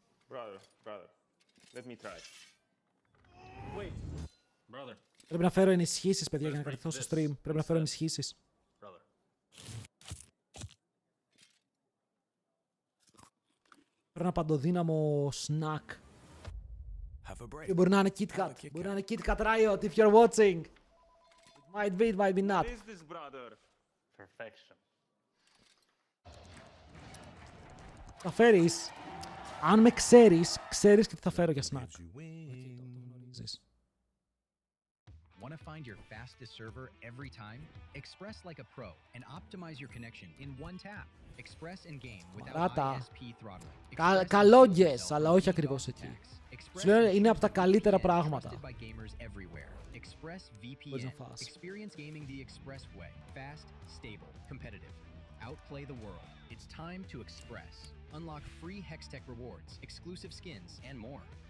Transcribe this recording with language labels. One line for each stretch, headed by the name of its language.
English: Brother, let me try. Wait. Brother.
Greek: Πρέπει να φέρω ενισχύσεις, παιδιά, για να κρατηθώ στο stream. Πρέπει να φέρω ενισχύσεις. Πρέπει ένα παντοδύναμο snack. Μπορεί να είναι KitKat. Μπορεί να είναι KitKat Riot,
English: if you're watching. Might be, might be not. What is this, brother? Perfection.
Greek: Θα φέρεις. Αν με ξέρεις, ξέρεις και τι θα φέρω για snack.
English: Want to find your fastest server every time? Express like a pro and optimize your connection in one tap. Express in game without ISP throttling.
Greek: Καλόγγες, αλλά όχι ακριβώς εκεί. Σου λέω είναι από τα καλύτερα πράγματα.
English: Express VPN. Experience gaming the Express way. Fast, stable, competitive. Outplay the world. It's time to Express. Unlock free Hextech rewards, exclusive skins, and more.